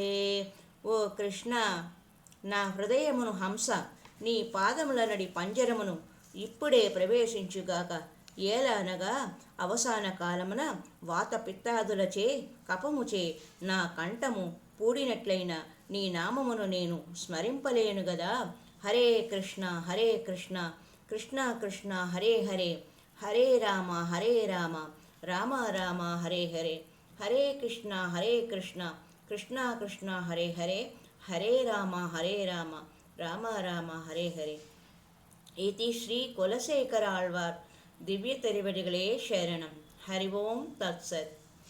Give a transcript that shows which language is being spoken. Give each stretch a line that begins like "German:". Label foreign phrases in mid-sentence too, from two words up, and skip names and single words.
Telugu: ఓ కృష్ణ, నా హృదయమును హంస నీ పాదములనడి పంజరమును ఇప్పుడే ప్రవేశించుగాక. ఏలనగా అవసాన కాలమున వాతపిత్తాదులచే కపముచే నా కంఠము పూడినట్లయిన నీ నామమును నేను స్మరింపలేను గదా.
Sanskrit: హరే కృష్ణ హరే కృష్ణ కృష్ణ కృష్ణ హరే హరే, హరే రామ రామ రామ హరే హరే, హరే కృష్ణ కృష్ణ కృష్ణ హరే హరే, హరే రామ రామ రామ హరే హరే.
Telugu: ఇది శ్రీ కులశేఖర ఆళ్వార్ దివ్య తిరువడిகளே శరణం.
Sanskrit: హరి ఓం తత్సత్.